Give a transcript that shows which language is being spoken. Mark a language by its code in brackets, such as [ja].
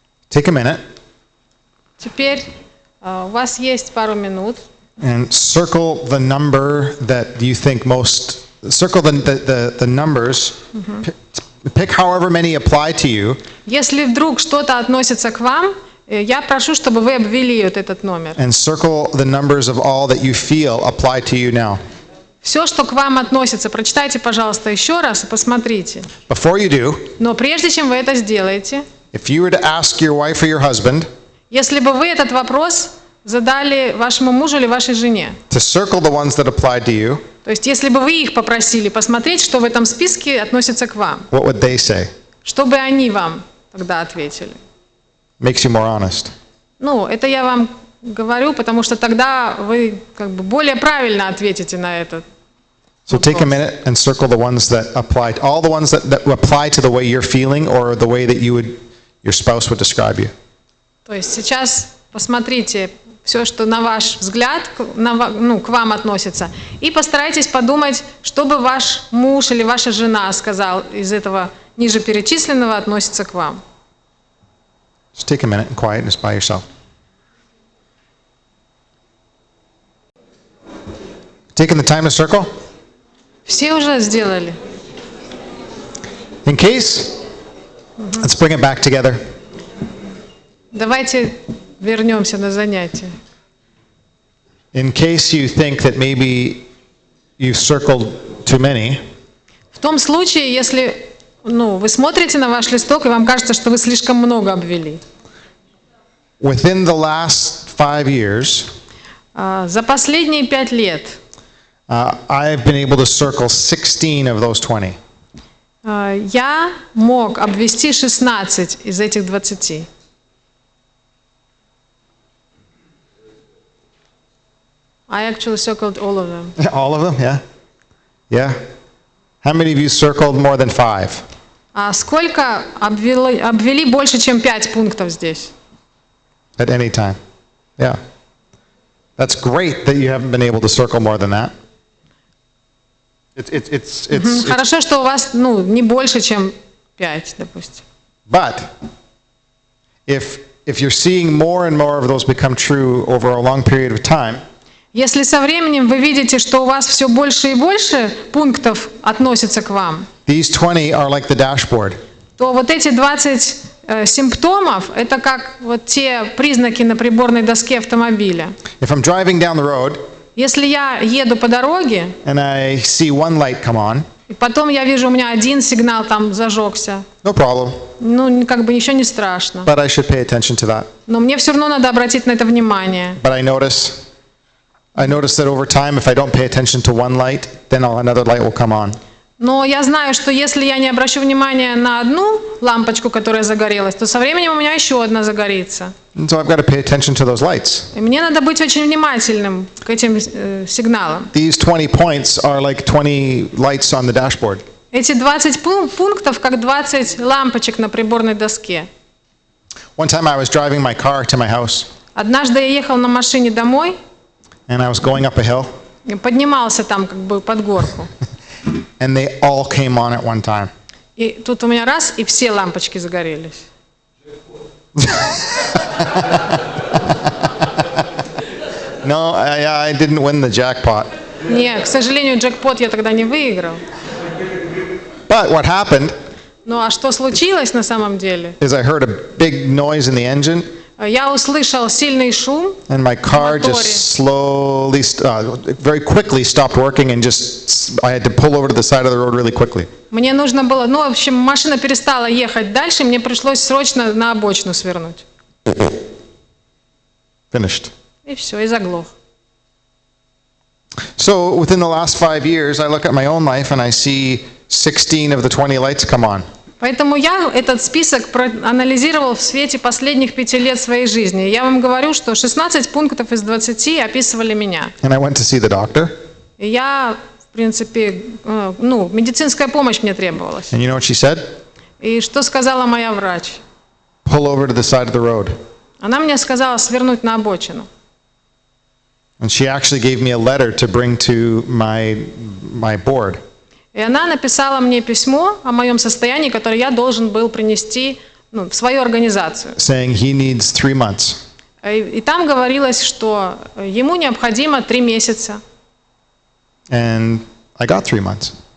[en] Take a minute [ru] Теперь у вас есть пару минут. [en] and circle the number that you think most, circle the numbers, pick however many apply to you, [ru] Если вдруг что-то относится к вам, я прошу, чтобы вы обвели вот этот номер. [en] and circle the numbers of all that you feel apply to you now. [ru] Все, что к вам относится, прочитайте, пожалуйста, еще раз и посмотрите. [en] Before you do, [ru] Но прежде чем вы это сделаете, [en] if you were to ask your wife or your husband [ru] если бы вы этот вопрос задали вашему мужу или вашей жене, [en] to circle the ones that apply to you, [ru] то есть если бы вы их попросили посмотреть, что в этом списке относится к вам, [en] what would they say? [ru] что бы они вам тогда ответили? [en] Makes you more honest. [ru] Ну, это я вам говорю, потому что тогда вы как бы более правильно ответите на этот. [en] So take a minute and circle the ones that apply, all the ones that apply to the way you're feeling or the way that your spouse would describe you. [ru] То есть сейчас посмотрите все, что на ваш взгляд к вам относится, и постарайтесь подумать, что бы ваш муж или ваша жена сказал из этого ниже перечисленного относится к вам. [en] Just take a minute and quietness by yourself. Taking the time to circle? [ru] Все уже сделали? [en] In case, let's bring it back together. [ru] Давайте вернемся на занятие. [en] In case you think that maybe you've circled too many, [ru] В том случае, если вы смотрите на ваш листок, и вам кажется, что вы слишком много обвели. [en] within the last 5 years, [ru] За последние 5 лет [en] I've been able to circle 16 of those 20. [ru] я мог обвести 16 из этих 20. [en] I actually circled all of them. All of them, yeah? Yeah? How many of you circled more than 5? [ru] А сколько обвели больше, чем 5 пунктов здесь? [en] At any time? Yeah. That's great that you haven't been able to circle more than that. It's [ru] Хорошо, что у вас не больше, чем 5, допустим. [en] but if you're seeing more and more of those become true over a long period of time, [ru] Если со временем вы видите, что у вас все больше и больше пунктов относятся к вам, [en] these 20 are like the dashboard. [ru] то вот эти 20 симптомов, это как вот те признаки на приборной доске автомобиля. [en] If I'm driving down the road [ru] Если я еду по дороге, [en] and I see one light come on, [ru] и потом я вижу, у меня один сигнал там зажегся, [en] no problem, [ru] как бы ничего не страшно. [en] but I should pay attention to that. [ru] Но мне все равно надо обратить на это внимание. [en] But I notice that over time, if I don't pay attention to one light, then another light will come on. [ru] Но я знаю, что если я не обращу внимания на одну лампочку, которая загорелась, то со временем у меня еще одна загорится. [en] And so I've got to pay attention to those lights. [ru] И мне надо быть очень внимательным к этим сигналам. [en] These 20 points are like 20 lights on the dashboard. [ru] Эти 20 пунктов, как 20 лампочек на приборной доске. [en] One time I was driving my car to my house, [ru] Однажды я ехал на машине домой, [en] and I was going up a hill, [ru] и поднимался там как бы под горку. [en] and they all came on at one time. [ru] И тут у меня раз, и все лампочки загорелись. [en] No, I didn't win the jackpot. [ru] Нет, к сожалению, джекпот я тогда не выиграл. [en] But what happened [ru] Ну а что случилось на самом деле? [en] is I heard a big noise in the engine, [ru] Я услышал сильный шум, [en] and my car [ru] Моторе. [en] just slowly, very quickly stopped working, and I had to pull over to the side of the road really quickly. [ru] мне нужно было, в общем, машина перестала ехать дальше, мне пришлось срочно на обочину свернуть. [en] Finished. [ru] И все, и заглох. [en] So within the last 5 years, I look at my own life and I see 16 of the 20 lights come on. [ru] Поэтому я этот список проанализировал в свете последних 5 лет своей жизни. Я вам говорю, что 16 пунктов из 20 описывали меня. [en] And I went to see the doctor. [ru] И я, в принципе, медицинская помощь мне требовалась. [en] And you know what she said? [ru] И что сказала моя врач? [en] Pull over to the side of the road. [ru] Она мне сказала свернуть на обочину. [en] And she actually gave me a letter to bring to my board. [ru] И она написала мне письмо о моем состоянии, которое я должен был принести в свою организацию. [en] Saying he needs 3 months. [ru] И там говорилось, что ему необходимо 3 месяца. [en] And I got 3 months.